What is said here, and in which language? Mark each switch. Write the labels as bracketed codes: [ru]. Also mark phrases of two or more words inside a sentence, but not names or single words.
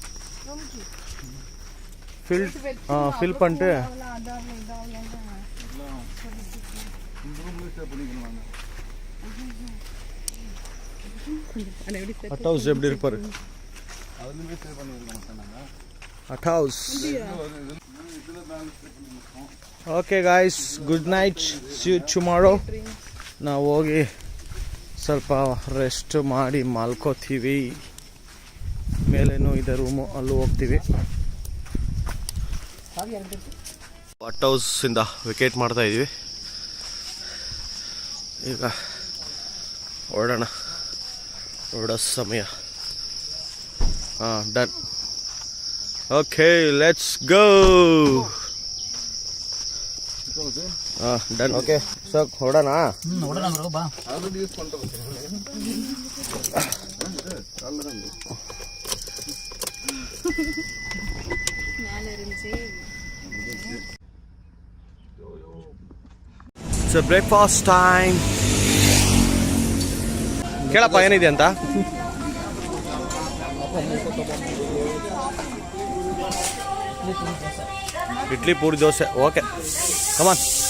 [ta] ஃபில் பண்ணிட்டு ஹட் ஹவுஸ் எப்படி இருப்பாரு? ஹட் ஹவுஸ். [en] OK guys, good night, see you tomorrow. [kn] ನಾವು ಹೋಗಿ ಸ್ವಲ್ಪ ರೆಸ್ಟ್ ಮಾಡಿ ಮಲ್ಕೋತೀವಿ. ಮೇಲೇನೂ ಇದೆ ರೂಮು, ಅಲ್ಲೂ ಹೋಗ್ತೀವಿ. ಹಟ್ ಹೌಸಿಂದ ವಿಕೆಟ್ ಮಾಡ್ತಾ ಇದ್ದೀವಿ. ಈಗ ಹೊರಡೋ ಸಮಯ. [en] Done. OK, let's go. Done. [kn] ಓಕೆ, ಸೊ ಹೊರಡೋಣ. ಬಾ. [en] already use [ta] பண்ணுறோம். [en] It's a breakfast time. [kn] ಕೇಳಪ್ಪ ಏನಿದೆ ಅಂತ. ಇಡ್ಲಿ ಪೂರಿ ದೋಸೆ. [en] OK, come on.